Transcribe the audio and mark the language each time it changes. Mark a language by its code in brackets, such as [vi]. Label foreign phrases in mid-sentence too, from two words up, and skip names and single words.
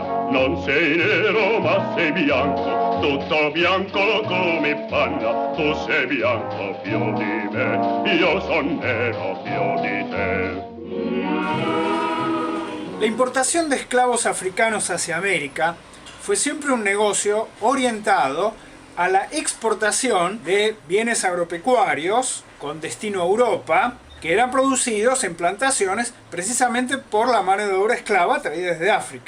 [it] Non sei nero ma sei bianco, tutto bianco come panna. Tu sei bianco più di me, io son nero più di te. [es] La importación de esclavos africanos hacia América fue siempre un negocio orientado a la exportación de bienes agropecuarios con destino a Europa, que eran producidos en plantaciones precisamente por la mano de obra esclava traída desde África.